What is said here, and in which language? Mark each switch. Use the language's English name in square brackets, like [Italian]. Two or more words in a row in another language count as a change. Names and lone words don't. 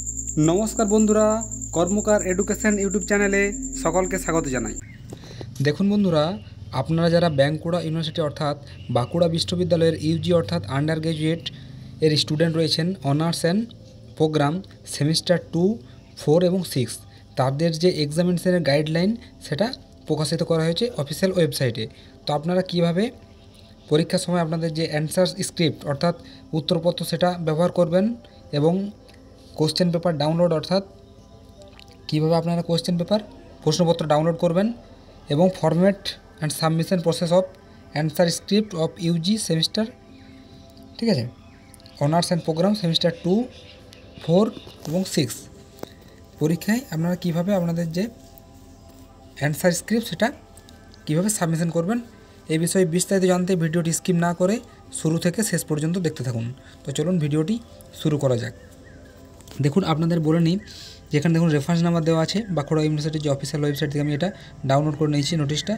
[Bangla] নমস্কার বন্ধুরা কর্মকার এডুকেশন ইউটিউব চ্যানেলে সকলকে স্বাগত জানাই। দেখুন বন্ধুরা আপনারা যারা বাঁকুড়া ইউনিভার্সিটি অর্থাৎ বাঁকুড়া বিশ্ববিদ্যালয়ের ইউজি অর্থাৎ [English] under graduate [Bangla] এর স্টুডেন্ট রয়েছেন [English] honours and programme semester [Bangla] 2, 4 এবং 6 তাদের যে এগজামিনেশনের গাইডলাইন সেটা প্রকাশিত করা হয়েছে অফিশিয়াল ওয়েবসাইটে। তো আপনারা কিভাবে পরীক্ষার সময় আপনাদের যে [English] answer script [Bangla] অর্থাৎ উত্তরপত্র সেটা ব্যবহার করবেন এবং [English] question paper download [Bangla] অর্থাৎ কিভাবে আপনারা [English] question paper [Bangla] প্রশ্নপত্র ডাউনলোড করবেন এবং [English] format and submission process of answer script of UG semester [Hindi] ठीक है [English] honours and programme semester [Bangla] 2, 4 এবং 6 পরীক্ষায় আপনারা কিভাবে আপনাদের যে অ্যান্সার স্ক্রিপ্ট সেটা কিভাবে সাবমিশন করবেন এই বিষয়ে বিস্তারিত জানতে ভিডিওটি স্কিপ না করে শুরু থেকে শেষ পর্যন্ত দেখতে থাকুন। তো চলুন ভিডিওটি শুরু করা যাক। দেখুন আপনাদের বলে নিই যেখানে দেখুন রেফারেন্স নাম্বার দেওয়া আছে বাঁকুড়া ইউনিভার্সিটির যে অফিসিয়াল ওয়েবসাইট থেকে আমি এটা ডাউনলোড করে নিয়েছি নোটিশটা।